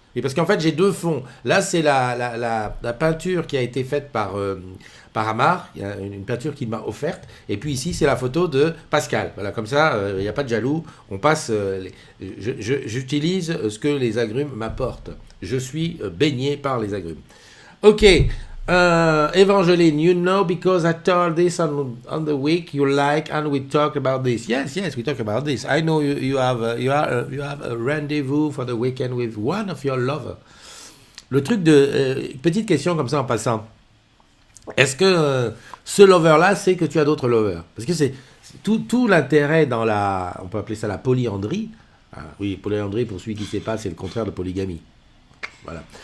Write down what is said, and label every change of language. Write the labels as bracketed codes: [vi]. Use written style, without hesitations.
[fr] Et parce qu'en fait j'ai deux fonds. Là c'est la peinture qui a été faite par Amar. Il y a une peinture qu'il m'a offerte. Et puis ici c'est la photo de Pascal. Voilà, comme ça il n'y a pas de jaloux. On passe. J'utilise ce que les agrumes m'apportent. Je suis baigné par les agrumes. Ok. [en] Evangeline, you know, because I told this on the week you like, and we talk about this. Yes, we talk about this. I know you have a rendezvous for the weekend with one of your lovers. [fr] Le truc petite question comme ça en passant. Est-ce que ce lover-là sait que tu as d'autres lovers? Parce que c'est tout l'intérêt dans on peut appeler ça la polyandrie. Ah, oui, polyandrie pour celui qui ne sait pas, c'est le contraire de polygamie. Voilà.